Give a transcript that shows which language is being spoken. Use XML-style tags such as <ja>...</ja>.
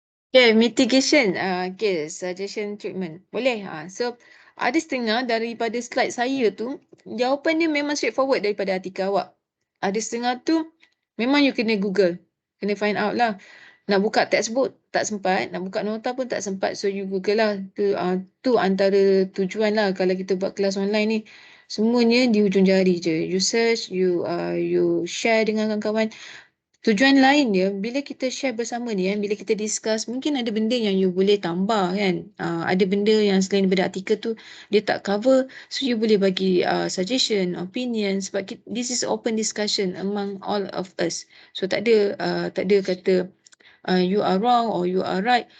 <en>Okay, mitigation. Okay, suggestion treatment.</en> <ms>Boleh. So, ada setengah daripada slide saya tu, jawapan dia memang straightforward daripada artikel awak. Ada setengah tu, memang you kena Google. Kena find out lah. Nak buka textbook, tak sempat. Nak buka nota pun tak sempat. So, you Google lah. Tu antara tujuan lah kalau kita buat kelas online ni. Semuanya di hujung jari je. You search, you share dengan kawan-kawan. Tujuan lain dia, bila kita share bersama ni, bila kita discuss, mungkin ada benda yang you boleh tambah kan. Ada benda yang selain daripada artikel tu, dia tak cover. So, you boleh bagi suggestion, opinion. Sebab</ms> <en>this is open discussion among all of us. So,</en> <ms>tak ada kata</ms> <en>you are wrong or you are right.</en>